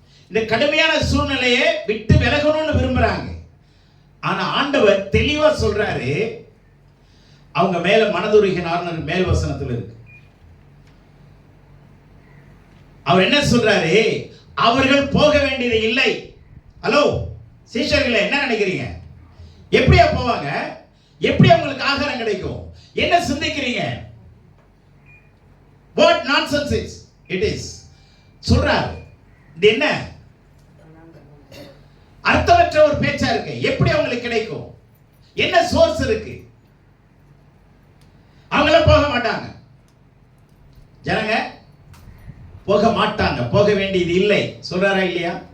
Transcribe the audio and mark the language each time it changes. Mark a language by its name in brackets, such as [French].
[Tamil] இந்த கடுமையான சூழ்நிலையை விட்டு விலகணும்னு விரும்புறாங்க. ஆனா ஆண்டவர் தெளிவா சொல்றாரு, அவங்க மேல மனதுருகினார்னு மேல் வசனத்தில் இருக்கு. அவர் என்ன சொல்றாரு? அவர்கள் போக வேண்டியது இல்லை. ஹலோ சீஷர்களே, என்ன நினைக்கிறீங்க? எப்படியா போவாங்க? எப்படி அவங்களுக்கு ஆகாரம் கிடைக்கும்? என்ன சிந்திக்கிறீங்க? [English] What nonsense is it is [Tamil] சொல்றாரு. இது என்ன அர்த்தமற்ற ஒரு பேச்சா இருக்கு. எப்படி அவங்களுக்கு கிடைக்கும்? என்ன சோர்ஸ் இருக்கு? அவங்கள போக மாட்டாங்க. ஜனங்க போக மாட்டாங்க, போக வேண்டியது இல்லை சொல்றாரா இல்லையா?